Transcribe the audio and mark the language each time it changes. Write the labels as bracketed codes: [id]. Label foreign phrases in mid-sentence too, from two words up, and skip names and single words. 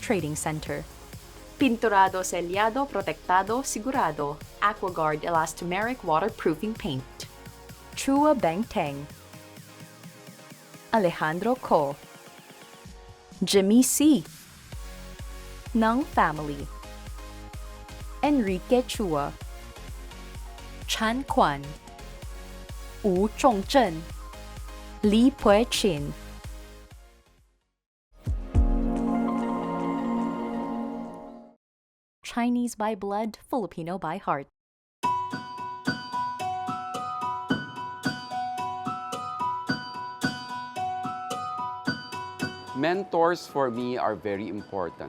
[en] Trading Center, Pinturado Sellado Protectado Sigurado, AquaGuard Elastomeric Waterproofing Paint, Chua Beng Teng, Alejandro Co, Jimmy C, Nung Family, Enrique Chua, Chan Kwan, Wu Chongzhen, Li Pui Chin. Chinese by blood, Filipino by heart. Mentors for me are very important.